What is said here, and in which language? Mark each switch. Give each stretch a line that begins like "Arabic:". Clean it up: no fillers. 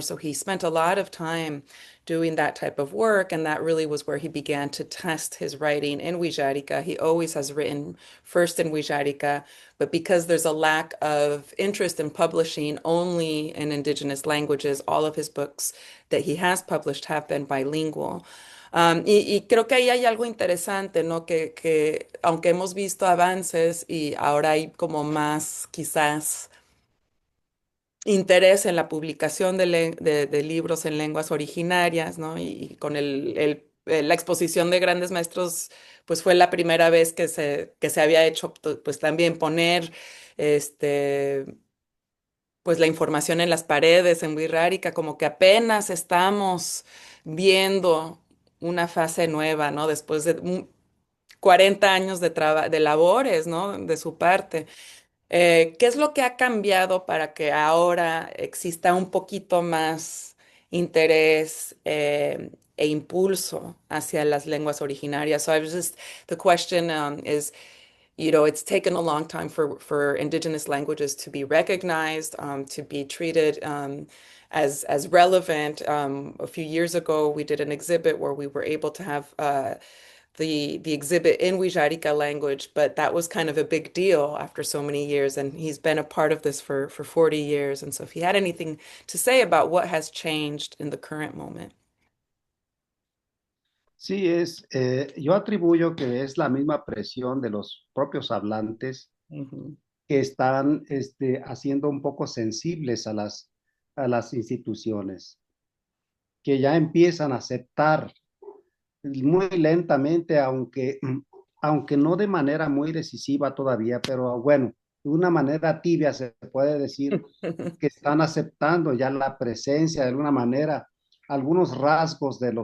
English: So he spent a lot of time doing that type of work, and that really was where he began to test his writing in Wixárika. He always has written first in Wixárika, but because there's a lack of interest in publishing only in indigenous languages, all of his books that he has published have been bilingual.
Spanish: Y creo que ahí hay algo interesante, ¿no? Que aunque hemos visto avances y ahora hay como más quizás interés en la publicación de libros en lenguas originarias, ¿no? Y con la exposición de grandes maestros, pues fue la primera vez que se había hecho, pues también poner, este, pues la información en las paredes en Wixárika, como que apenas estamos viendo una fase nueva, ¿no? Después de 40 años de labores, ¿no? De su parte. ¿Qué es lo que ha cambiado para que ahora exista un poquito más interés e impulso hacia las lenguas originarias?
English: So I was just, the question is, it's taken a long time for indigenous languages to be recognized, to be treated as relevant. A few years ago, we did an exhibit where we were able to have the exhibit in Wixárika language, but that was kind of a big deal after so many years, and he's been a part of this for 40 years. And so if he had anything to say about what has changed in the current moment.
Spanish: Sí, yo atribuyo que es la misma presión de los propios hablantes Mhm. que están haciendo un poco sensibles a las instituciones, que ya empiezan a aceptar muy lentamente, aunque no de manera muy decisiva todavía, pero bueno, de una manera tibia se puede decir que están aceptando ya la presencia de alguna manera, algunos rasgos